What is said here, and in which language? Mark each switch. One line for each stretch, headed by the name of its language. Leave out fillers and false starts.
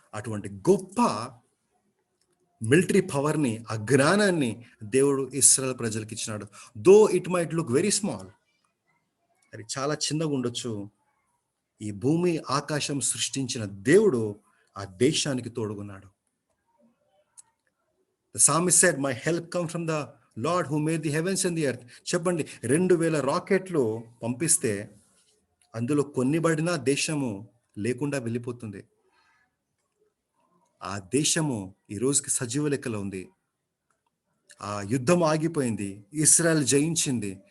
Telugu: అటువంటి గొప్ప మిలిటరీ పవర్ని, ఆ జ్ఞానాన్ని దేవుడు ఇశ్రాయేల్ ప్రజలకు ఇచ్చినాడు.
English: though it might look very small,
Telugu: అది చాలా చిన్నగా ఉండొచ్చు, ఈ భూమి ఆకాశం సృష్టించిన దేవుడు ఆ దేశానికి తోడుగున్నాడు.
English: The psalmist said, my help comes from the Lord who made the heavens and the earth.
Telugu: చెప్పండి, 2000 రాకెట్లు పంపిస్తే అందులో కొన్ని పడినా దేశము లేకుండా వెళ్ళిపోతుంది. ఆ దేశము ఈ రోజుకి సజీవ లెక్కలో ఉంది. ఆ యుద్ధం ఆగిపోయింది, ఇశ్రాయేల్ జయించింది.